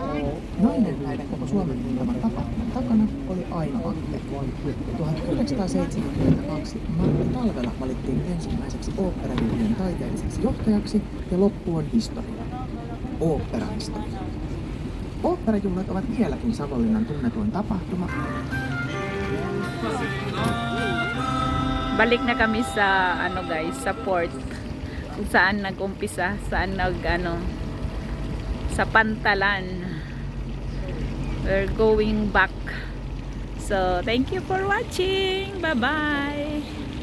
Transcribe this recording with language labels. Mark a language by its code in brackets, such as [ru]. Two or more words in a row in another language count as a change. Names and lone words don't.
[fi] Nainen näiden koko Suomen tunteman tapahtuman takana oli Aino Anttila. 1972 Matti Talvela valittiin ensimmäiseksi oopperajuhlien taiteelliseksi johtajaksi ja loppu on historia. Oopperahistoria. Oopperajuhlat ovat vieläkin Savonlinnan tunnetuin tapahtuma. [tl] Balik na kami sa guys, sa port. Kung saan nag-umpisa, sa Pantalan. [en] We're going back. So, thank you for watching. Bye-bye.